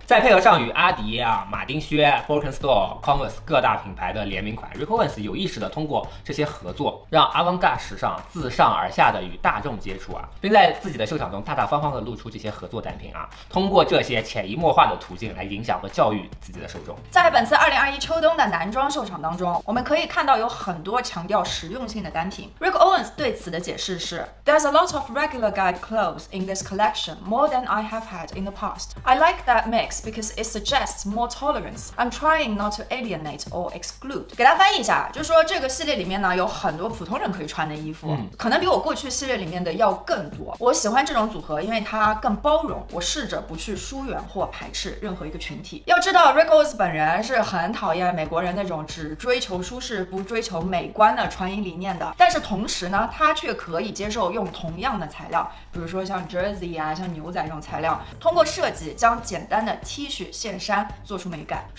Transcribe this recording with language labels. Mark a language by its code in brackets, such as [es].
[zh] 再配合上与阿迪马丁靴、Birkenstock、Converse 各大品牌的联名款 ，Rick Owens 有意识的通过这些合作，让 avant-garde 时尚自上而下的与大众接触并在自己的秀场中大大方方的露出这些合作单品通过这些潜移默化的途径来影响和教育自己的受众。在本次2021秋冬的男装秀场当中，我们可以看到有很多强调实用性的单品。 [en] Rick Owens [zh] 对此的解释是 [en] ：There's a lot of regular guy clothes in this collection, more than I have had in the past. I like that mix because it suggests more tolerance. I'm trying not to alienate or exclude. [zh] 给大家翻译一下，就是说这个系列里面呢有很多普通人可以穿的衣服，可能比我过去系列里面的要更多。我喜欢这种组合，因为它更包容。我试着不去疏远或排斥任何一个群体。要知道 ，Rick Owens 本人是很讨厌美国人那种只追求舒适不追求美观的穿衣理念的，但是同时呢，他却可以接受用同样的材料，比如说像 jersey 像牛仔这种材料，通过设计将简单的 T 恤线衫做出美感。